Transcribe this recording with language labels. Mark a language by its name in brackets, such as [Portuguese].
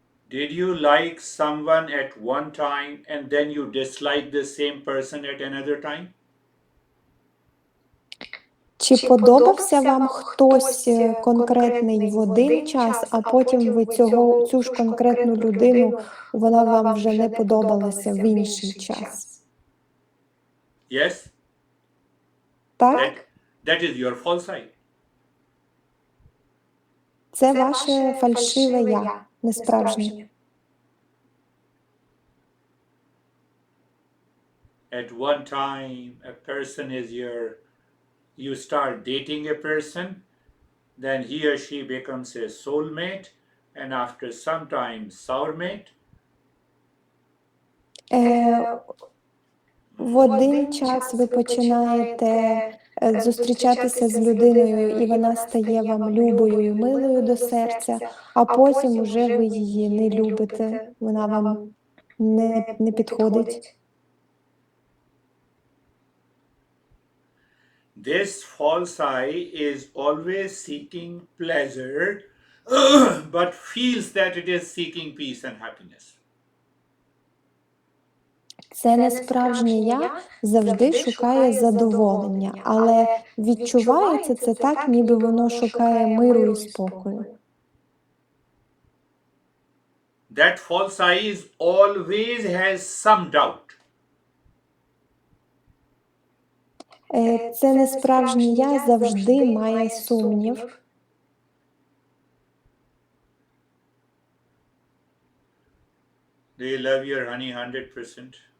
[English] Did you like someone at one time and then you dislike the same person at another time? [Ukrainian] Чи подобався вам хтось конкретний в один час, а потім ви цю ж конкретну людину, вона вам вже не подобалася в інший час? [English] Yes? [Ukrainian] Так? [English] That is your false I. [Ukrainian] Це ваше фальшиве я, несправжнє. [English] At one time, a person is you start dating a person, then he or she becomes a soulmate, and after some time, sourmate. [Ukrainian] В один час ви починаєте зустрічатися з людиною, і вона стає вам любою і милою до серця, а потім уже ви її не любите, вона вам не підходить. [English] This false I is always seeking pleasure, but feels that it is seeking peace and happiness. [Ukrainian] Це несправжнє я завжди шукає задоволення, але відчувається це так, ніби воно шукає миру і спокою. [English] That false I is always has some doubt. [Ukrainian] Це несправжнє я завжди має сумнів. [English] Do you love your honey 100%?